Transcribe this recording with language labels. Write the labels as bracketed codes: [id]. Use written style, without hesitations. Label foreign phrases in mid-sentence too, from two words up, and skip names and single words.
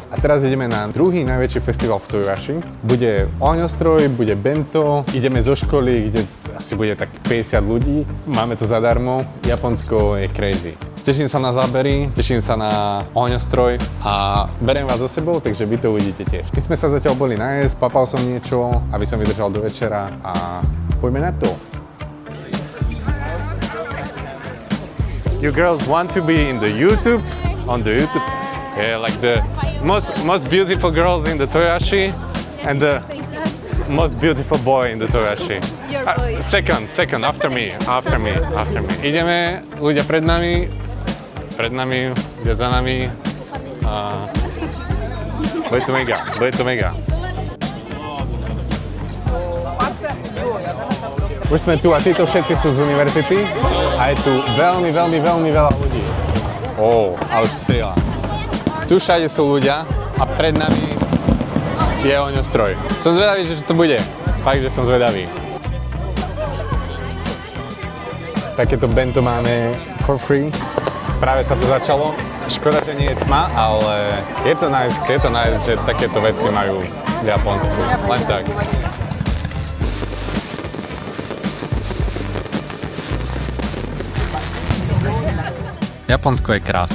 [sk] A teraz ideme na druhý najväčší festival v Toyohashi. Bude ohňostroj, bude bento, ideme zo školy, kde asi bude tak 50 ľudí. Máme to zadarmo. Japonsko je crazy. Teším sa na zábery, teším sa na ohňostroj a beriem vás so sebou, takže vy to uvidíte tiež. My sme sa zatiaľ boli najesť, papal som niečo, aby som vydržal do večera a poďme na to. [en] You girls want to be in the YouTube? On the YouTube? Yeah, like the most beautiful girls in the Toyohashi and the most beautiful boy in the Toyohashi. Second, after me. [sk] Ideme, ľudia pred nami, kde za nami. Bude to mega. Už sme tu a títo všetci sú z univerzity a je tu veľmi veľa ľudí. A už strieľa. Tu všade sú ľudia a pred nami je ohňostroj. Som zvedavý, že to bude. Fakt, že som zvedavý. Takéto bento máme [en] for free. [sk] Práve sa to začalo. Škoda, že nie je tma, ale je to nice, že takéto veci majú v Japonsku. Len tak. Japonsko je krásne.